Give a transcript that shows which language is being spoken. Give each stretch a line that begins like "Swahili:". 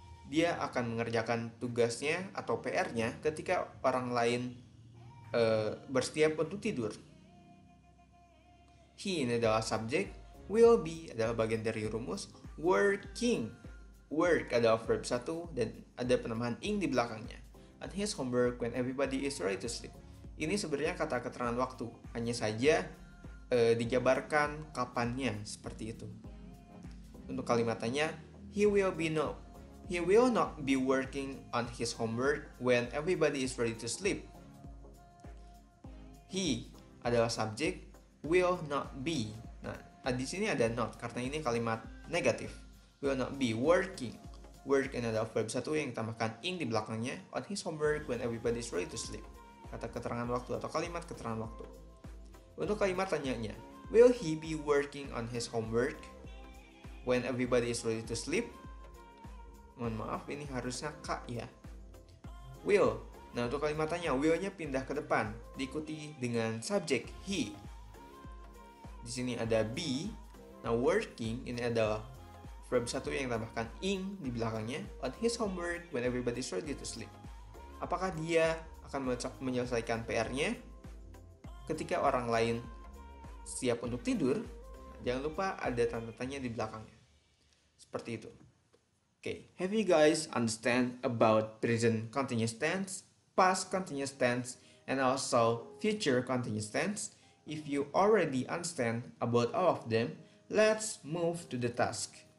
Indonesian: Dia akan mengerjakan tugasnya atau PR-nya ketika orang lain bersiap untuk tidur. He ini adalah subjek, will be adalah bagian dari rumus, working. Work adalah verb 1 dan ada penambahan ing di belakangnya.
English: On his homework when everybody is ready to sleep.
Indonesian: Ini sebenarnya kata keterangan waktu, hanya saja dijabarkan kapannya seperti itu. Untuk kalimat tanya,
English: he will not be working on his homework when everybody is ready to sleep.
Indonesian: He adalah subjek, will not be. Nah, di sini ada not karena ini kalimat negatif.
English: Will not be working. Work
Indonesian: ini adalah verb 1 yang ditambahkan ing di belakangnya
English: on his homework when everybody is ready to sleep.
Indonesian: Kata keterangan waktu atau kalimat keterangan waktu. Untuk kalimat tanyanya,
English: will he be working on his homework when everybody is ready to sleep?
Indonesian: Mohon maaf, ini harusnya kak ya. Will. Nah, untuk kalimat tanya, will-nya pindah ke depan, diikuti dengan subjek he. Di sini ada be. Nah, working ini adalah verb 1 yang tambahkan ing di belakangnya
English: on his homework when everybody is ready to sleep.
Indonesian: Apakah dia akan menyelesaikan PR-nya ketika orang lain siap untuk tidur? Jangan lupa ada tanda tanya di belakangnya. Seperti itu.
English: Okay, have you guys understand about present continuous tense, past continuous tense, and also future continuous tense? If you already understand about all of them, let's move to the task.